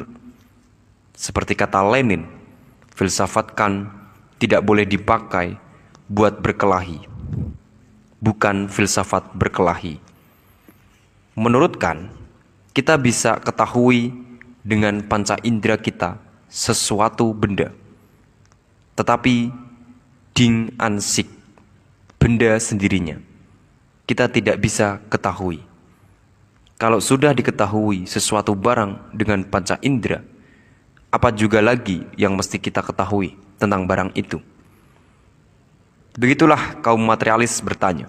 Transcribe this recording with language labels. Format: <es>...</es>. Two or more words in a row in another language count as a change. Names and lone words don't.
<id>Seperti kata Lenin, filsafat Kant tidak boleh dipakai buat berkelahi, bukan filsafat berkelahi. Menurut Kant, kita bisa ketahui dengan panca indera kita sesuatu benda, tetapi</id> <de>ding an sich,</de> <id>benda sendirinya, kita tidak bisa ketahui. Kalau sudah diketahui sesuatu barang dengan panca indera, apa juga lagi yang mesti kita ketahui tentang barang itu? Begitulah kaum materialis bertanya.</id>